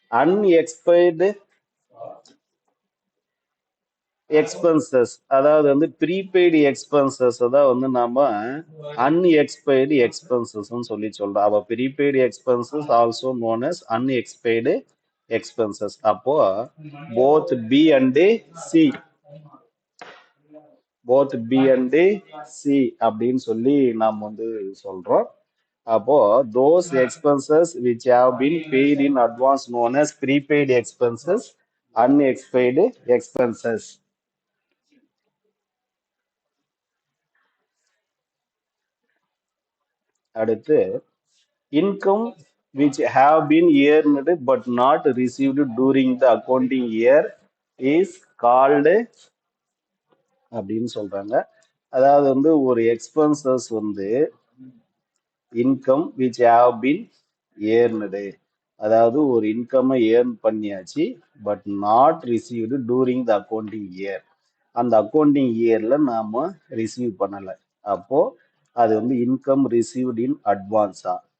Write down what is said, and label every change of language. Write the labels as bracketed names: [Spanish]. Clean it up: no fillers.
[Tamil] அன்எக்ஸ்பைர்டு expenses, அதாவது வந்து prepaid expenses தான் வந்து நாம அன்எக்ஸ்பைர்டு எக்ஸ்பென்சஸ் சொல்லி சொல்றோம். [English] அப்ப prepaid expenses also known as unexpired expenses. அப்போ both B and C, both B and C [Tamil] அப்படின்னு சொல்லி நாம் வந்து சொல்றோம். [English] அப்போ those expenses which have been paid in advance known as prepaid expenses, unexpaid expenses. அடுத்து income which have been earned but not received during the accounting year is called [Tamil] அப்படின்னு சொல்றாங்க. அதாவது வந்து ஒரு எக்ஸ்பென்சஸ் வந்து [English] income which have been earned, [Tamil] அதாவது ஒரு income earn பண்ணியாச்சு [English] but not received during the accounting year, [Tamil] அந்த அக்கௌண்டிங் இயர்ல நாம ரிசீவ் பண்ணல, அப்போ அது வந்து [English] Income received in அட்வான்ஸா.